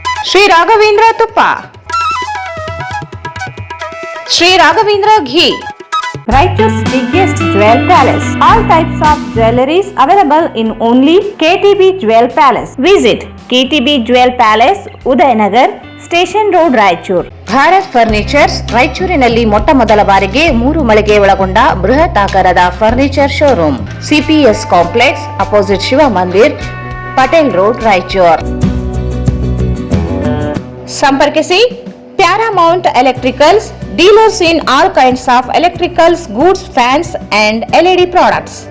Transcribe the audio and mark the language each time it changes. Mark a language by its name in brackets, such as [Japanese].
[English] ಶ್ರೀ ರಾಘವೇಂದ್ರ ತುಪ್ಪ, Shri Raghavendra ghee, Raichur's biggest jewel palace. All types of jewelries available in only KTB Jewel Palace. Visit KTB Jewel Palace, Udayanagar, Station Road, Raichur. [Kannada] Bharat furnitures ರಾಯಚೂರಿನಲ್ಲಿ ಮೊಟ್ಟ ಮೊದಲ ಬಾರಿಗೆ 3 ಮಳಿಗೆ ಒಳಗೊಂಡ ಬೃಹತ್ ಆಕಾರದ furniture showroom. [English] CPS complex opposite Shiva Mandir, Patel road, Raichur. ಸಂಪರ್ಕಿಸಿ Paramount Electricals, dealers in all kinds of electricals, goods, fans and LED products.